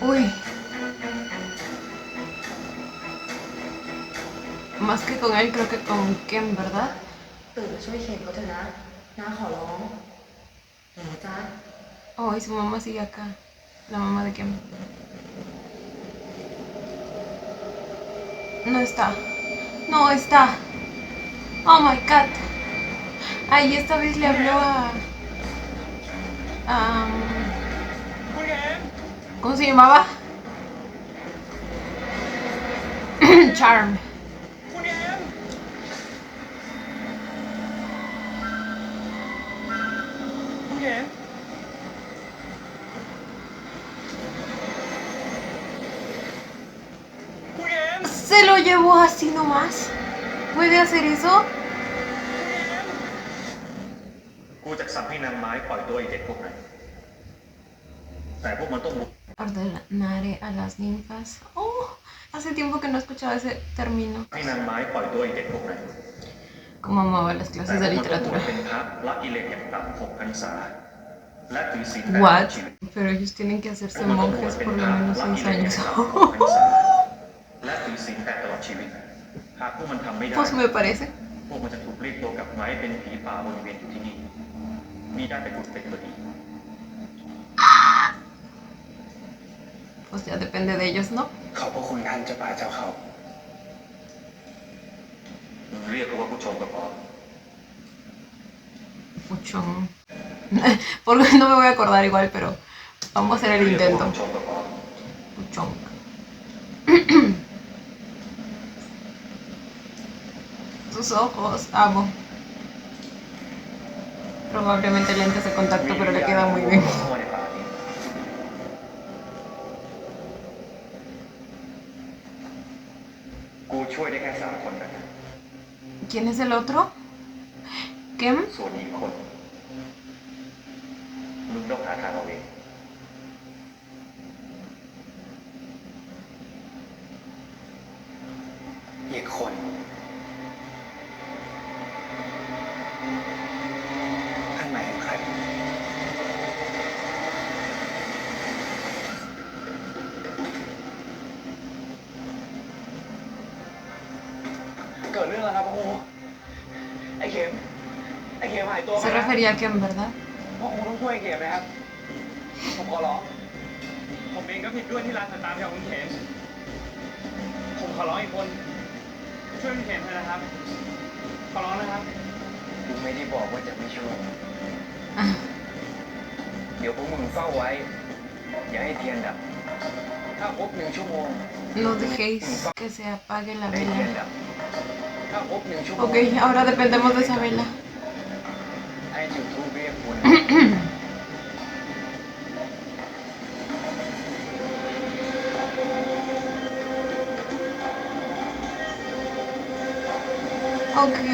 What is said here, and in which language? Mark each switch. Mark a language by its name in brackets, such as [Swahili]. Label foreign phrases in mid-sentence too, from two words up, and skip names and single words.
[Spanish] Uy. Más que con él, creo que con Ken, ¿verdad? [Thai] ตื่นมาช่วยเข็นเขาเถอะนะน้าขอร้องหนูจ้า [Spanish] Oh, y su mamá sigue acá. La mamá de Ken. No está. No está. [English] Oh my god. [Spanish] Ay, esta vez le habló a, ¿cómo se llamaba? Charm. [Thai] คุณแอมคุณแอมคุณแอม [Spanish] Se lo llevó así nomás. ¿Puede hacer eso? [Thai] กูจะสั่งให้นางไม้ปล่อยตัวไอ้เด็กพวกนั้นแต่พวกมันต้อง [Spanish] Ordenaré a las ninfas. Oh, hace tiempo que no escuchaba ese término. [Thai] ให้นางไม้ปล่อยตัวไอ้เด็กพวกนั้น [Spanish] Como amaba las [Thai] แต่ [Spanish] clases [Thai] พว [Spanish] de [Thai] กมันต้องบวช [Spanish] literatura. [Thai] เป็นพระละกิเลสอย่างต่ำ6 พรรษาและถือศีลแปด [English] What? [Thai] ชีวิต [Spanish] Pero ellos tienen que [Thai] พ [Spanish] hacerse [Thai] วกมันต้องบวช [Spanish] monjes [Thai] เป็น [Spanish] por [Thai] พ [Spanish] lo [Thai] ระ [Spanish] menos [Thai] ละ [Spanish] 6 [Thai] กิเลสอย่าง [Spanish] años. [Thai] ต่ำ6 พรรษาและถือศีลแปดตลอดชีวิตหากพวกมันทำไม่ได้ [Spanish] Pues me parece. [Thai] พวกมันจะถูกเรียกตัวกลับมาให้เป็นผีป่าวนเวียนอยู่ที่นี่มีได้แต่กุศลตัวดี [Spanish] Pues ya depende de ellos, ¿no? [Thai] ขอบพระคุณท่านเจ้าป่าเจ้าเขาเรียกว่าผู้ชมก็พอ [Spanish] Puchón. Porque no me voy a acordar igual, pero vamos a hacer el [Thai] เรียกว่า [Spanish] intento. [Thai] ผู้ชมก็พอ [Spanish] Puchón. Tus ojos, amo. Probablemente lentes de contacto, pero le queda muy bien. [Thai] เข้ามาในป่านี้กูช่วยได้แค่3 คนนะ [Spanish] ¿Quién es el otro? ¿Kem? [Thai] ส่วนอีกคนมึงต้องหาทางเอาเอง อีกคนท่านหมายถึงใครเกิดเรื่องแล้วครับพ่อครูไอ้เข็มหายตัวไป [Spanish] Se refería a Kem, ¿verdad? [Thai] พ่อครูต้องช่วยไอ้เข็มนะครับผมขอร้องผมเองก็ผิดด้วยที่ร้านสตาร์ทของคุณเข็มผมขอร้องอีกคนช่วยคุณเข็มเถอะนะครับขอร้องนะครับกูไม่ได้บอกว่าจะไม่ช่วย [Spanish] Ah, [Thai] เดี๋ยวพวกมึงเฝ้าไว้ อย่าให้เทียนดับ ถ้าครบ1 ชั่วโมง [Spanish] no dejéis que se apague la [Thai] ให้เทียน [Spanish] vela. [Thai] ดับ ถ้าครบ1 ชั่วโมง [Spanish] Ok, ahora dependemos de esa vela. [Thai] ให้จุดธูปเรียกคุณ [Spanish] Ok.